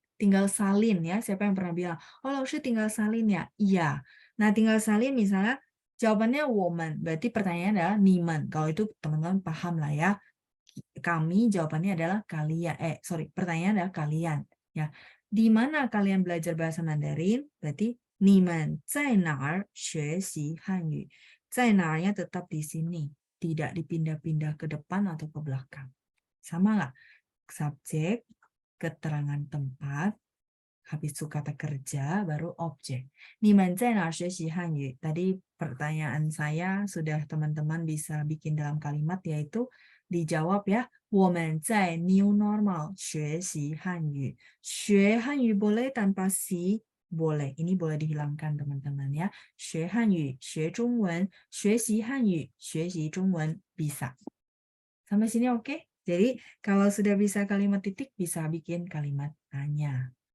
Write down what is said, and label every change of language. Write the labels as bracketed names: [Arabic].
[Indonesian] Tinggal salin ya. Siapa yang pernah bilang, oh Laushe tinggal salin ya? Iya. Nah, tinggal salin misalnya jawabannya woman. Berarti pertanyaannya adalah niman. Kalau itu teman-teman paham lah ya. Kami jawabannya adalah kalian. Pertanyaannya adalah kalian. Ya. Di mana kalian belajar bahasa Mandarin? [Chinese] Berarti 你们在哪儿学习汉语? [Indonesian] 在哪儿-nya tetap di sini, tidak dipindah-pindah ke depan atau ke belakang. Sama nggak? Subjek, keterangan tempat, habis itu kata kerja, baru objek. [Chinese] 你们在哪儿学习汉语? [Indonesian] Tadi pertanyaan saya sudah teman-teman bisa bikin dalam kalimat, yaitu dijawab ya. [Chinese] 我们在 new normal 学习汉语. [Indonesian] 学汉语 boleh tanpa si. Boleh, ini boleh dihilangkan teman-teman ya. [Chinese] 学汉语, 学中文, 学习汉语, 学习中文 bisa. [Indonesian] Sampai sini oke? Jadi kalau sudah bisa kalimat titik bisa bikin kalimat tanya.